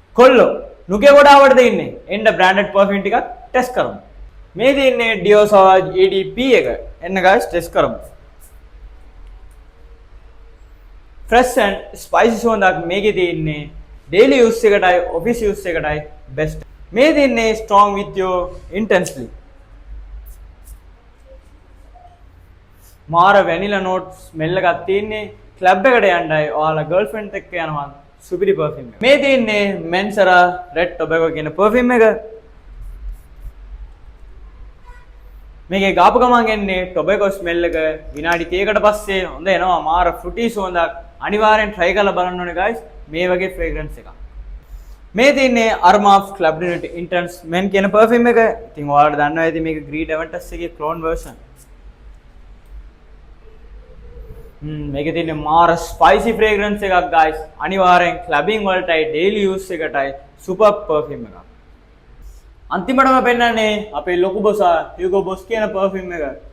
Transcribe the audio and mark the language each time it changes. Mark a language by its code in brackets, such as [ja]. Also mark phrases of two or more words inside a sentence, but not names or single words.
[si] කොල්ලෝ නුගේ ගොඩාවටද ඉන්නේ. එන්න [en] branded perfume [si] ටිකක් ටෙස්ට් කරමු. මේ තියෙන්නේ Dior Sauvage EDP එක. එන්න guys ටෙස්ට් කරමු. [en] fresh and spicy [si] සුවඳක් මේකේ තියෙන්නේ. [en] daily use [si] එකටයි [en] office use [si] එකටයි best. මේ තියෙන්නේ strong with you intensely. මාර [en] vanilla note smell [si] එකක් තියෙන්නේ. club එකට යන්නයි ඔයාලා girlfriend එක්ක යනවා. සුපිරි perfume එක. මේ තියෙන්නේ Mancera Red Tobacco කියන perfume එක. මේකේ ගාපු ගමන් එන්නේ [en] tobacco smell [si] එක. විනාඩි 30කට පස්සේ හොඳ එනවා මාර fruity සුවඳක්. අනිවාර්යෙන් try කරලා බලන්න ඕනේ guys. මේ වගේ fragrance එකක්. මේ තියෙන්නේ Armaf Club Intense Men කියන perfume එක. ඉතින් ඔයාලට දන්නවා ඇති මේක Greed Aventus එකේ [en] clone version. [si] මේකේ තියෙන මාර ස්පයිසි fragrance එකක් guys. අනිවාර්යෙන් clubbing වලටයි [en] daily use [si] එකටයි [en] super perfume [si] එකක්. අන්තිමටම පෙන්නන්නේ අපේ ලොකු බොසා Hugo Boss කියන perfume එක.